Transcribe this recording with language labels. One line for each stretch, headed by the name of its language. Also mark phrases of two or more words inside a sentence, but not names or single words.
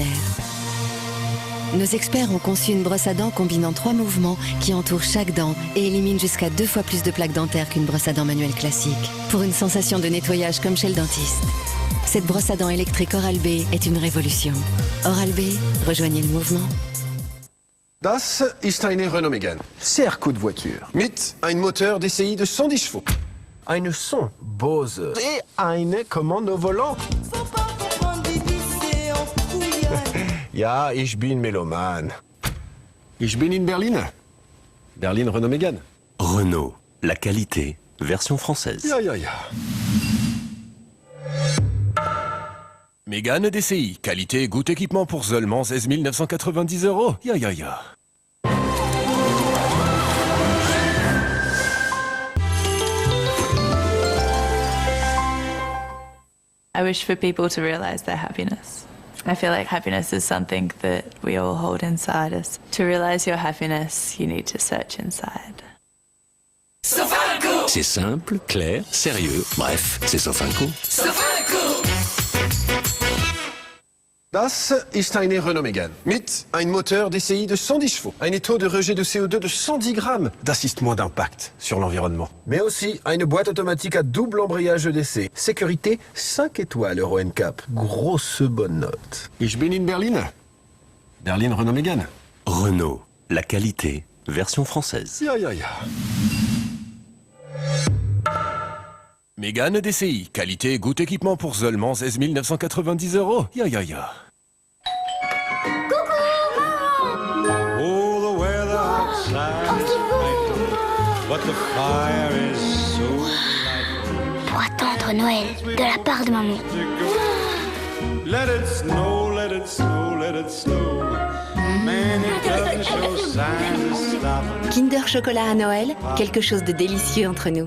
French: Nos experts ont conçu une brosse à dents combinant 3 mouvements qui entourent chaque dent et éliminent jusqu'à 2 fois plus de plaques dentaires qu'une brosse à dents manuelle classique, pour une sensation de nettoyage comme chez le dentiste. Cette brosse à dents électrique Oral-B est une révolution. Oral-B, rejoignez le mouvement.
German: Das ist eine Renault Mégane.
French: Serre-coup de voiture.
German: Mit ein
French: Moteur DCI de 110 chevaux.
German: Eine Son Bose.
French: Et eine Commande au volant.
German: Ja, ich bin Meloman. Ich bin in Berlin. Berlin Renault Mégane.
French: Renault, la qualité, version française.
German: Ja, ja, ja.
French: Mégane DCI, qualité et goût équipement pour seulement 16 990 €.
German: Ya, ya, ya.
English: I wish for people to realize their happiness. I feel like happiness is something that we all hold inside us. To realize your happiness, you need to search inside.
French: Sofinco. C'est simple, clair, sérieux. Bref, c'est Sofinco. Sofinco.
German: Das ist eine Renault Mégane. Mit ein
French: Moteur DCI de 110 chevaux. Un taux de rejet de CO2 de 110 grammes. D'assistement d'impact sur l'environnement. Mais aussi une boîte automatique à double embrayage EDC. Sécurité 5 étoiles Euro NCAP. Grosse bonne note.
German: Ich bin in Berlin. Berlin Renault Mégane.
French: Renault, la qualité, version française.
German: Ya, ya, ya. Mégane DCI,
French: qualité et goût équipement pour seulement 16 990 €.
German: Ya, ya, ya.
English: Oh, the weather outside is frightful, but the fire is so delightful.
French: Pour attendre Noël, de la part de maman.
English: Let it snow, let it snow, let it snow. Man, it doesn't show signs of stopping.
French: Kinder Chocolat à Noël, quelque chose de délicieux entre nous.